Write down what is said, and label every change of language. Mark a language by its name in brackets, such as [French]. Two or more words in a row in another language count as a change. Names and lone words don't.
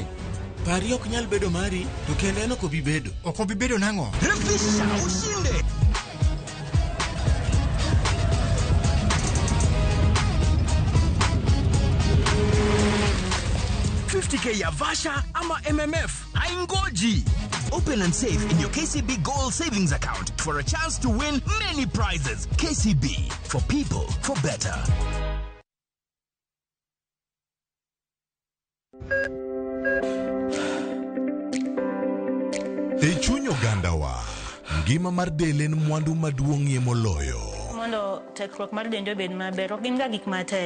[Luo (Kenya and Tanzania)] Pari ok nyal bedo mari, to kende en ok obi bedo. Ok obi bedo nang'o? [Swahili] Refisha ushinde. $50K ya Vasha ama MMF. Aingoji. [English] Open and save in your KCB Gold Savings Account for a chance to win many prizes. KCB, for people, for better. [Luo (Kenya and Tanzania)] E chuny ogandawa, ngima mar del en mwandu maduong'ie moloyo. Mondo tekruok mar dende obed maber, ok gin ga gik matek.